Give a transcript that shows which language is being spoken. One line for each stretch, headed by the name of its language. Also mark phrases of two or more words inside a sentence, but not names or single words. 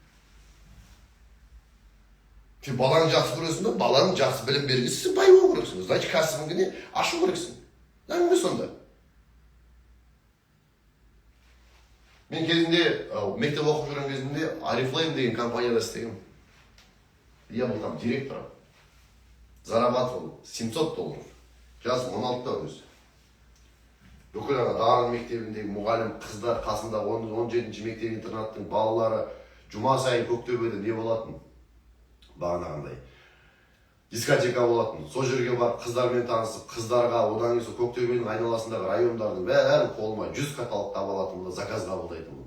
Kazakh: Сен балаңды жақсы көресің бе? Балаңды жақсы білім берген, сен бай болу керексің. Значит, кәсібіңді ашу керексің. Әңгіме сонда. Мен кезінде мектеп оқып жүрген кезімде Oriflame деген компанияда істегем.
Russian: Я был там директором. Зарабатывал $700.
Kazakh: Жасым 16-та өзі. Бүкіл Дарын мектебіндегі мұғалім қыздар қасында 17-ші мектеп интернаттың балалары жұма сайын Көктөбеде не болатын? Бағанағындай. Дискотека болатын. Сол жерге барып қыздармен танысып, қыздарға одан кейін Көктөбенің айналасындағы райондардың бәрін қолыма 100 каталог таба алатынмын, заказ қабылдайтынмын.